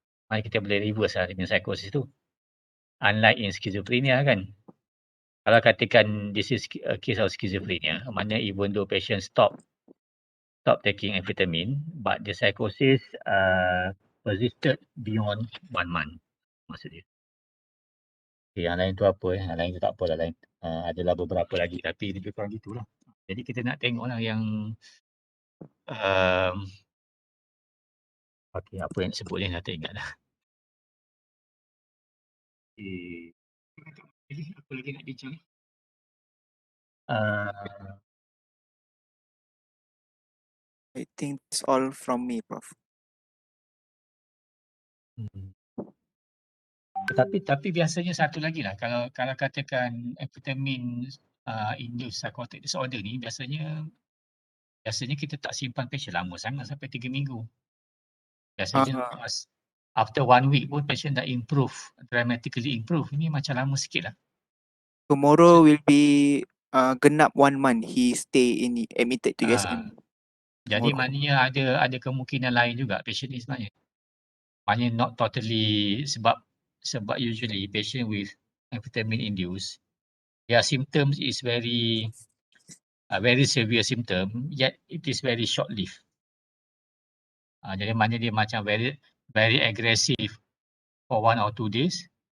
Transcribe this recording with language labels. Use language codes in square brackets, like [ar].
[ms] Maknanya kita boleh reverse lah dengan psikosis tu. [en] Unlike in schizophrenia [ms] kan. Kalau katakan [en] this is a case of schizophrenia, [ms] maknanya [en] even though patient stop taking amphetamine, but the psychosis persisted beyond 1 month. [ms] Maksudnya. Okay, yang lain tu apa yang lain tu tak apa lah. Lain, adalah beberapa lagi tapi lebih kurang gitulah. Jadi kita nak tengok lah yang okay, apa yang sebut ni dah tak ingat dah. Okay. Apa lagi nak bincang ni? [en] I think that's all from me, Prof. [ms] Tapi biasanya satu lagi lah, kalau katakan amphetamine induced psychotic disorder ni biasanya kita tak simpan patient lama sangat sampai 3 minggu. Biasanya lepas [en] after 1 week [ms] pun patient dah [en] dramatically improve. [ms] Ini macam lama sikit lah. [en] Tomorrow will be [ms] genap [en] 1 month he stay admitted to USM. [ms] Jadi maknanya ada kemungkinan lain juga patient ni sebenarnya. Maknanya [en] not totally [ms] sebab [en] usually patient with amphetamine induced, their symptoms is very severe symptom, yet it is very short lived. [ms] Jadi maknanya dia macam [en] very aggressive for 1 or 2 days.